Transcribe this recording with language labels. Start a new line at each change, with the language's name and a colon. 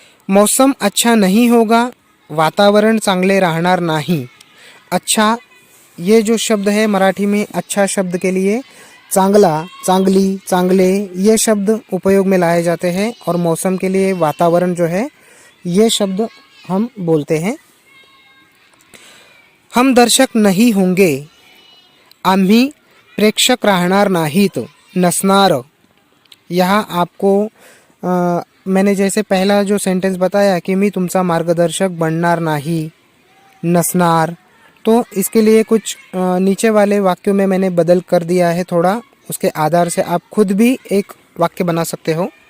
Hindi: मौसम अच्छा नहीं होगा,
Marathi: वातावरण चांगले राहणार नाही।
Hindi: अच्छा, ये जो शब्द है मराठी में अच्छा शब्द के लिए चांगला, चांगली, चांगले ये शब्द उपयोग में लाए जाते हैं और मौसम के लिए वातावरण जो है ये शब्द हम बोलते हैं। हम दर्शक नहीं होंगे,
Marathi: आम्ही प्रेक्षक राहणार नाहीत, नसणार।
Hindi: यहाँ आपको मैंने जैसे पहला जो सेंटेंस बताया कि
Marathi: मी तुमचा मार्गदर्शक बनणार नाही, नसणार,
Hindi: तो इसके लिए कुछ नीचे वाले वाक्यों में मैंने बदल कर दिया है थोड़ा, उसके आधार से आप खुद भी एक वाक्य बना सकते हो।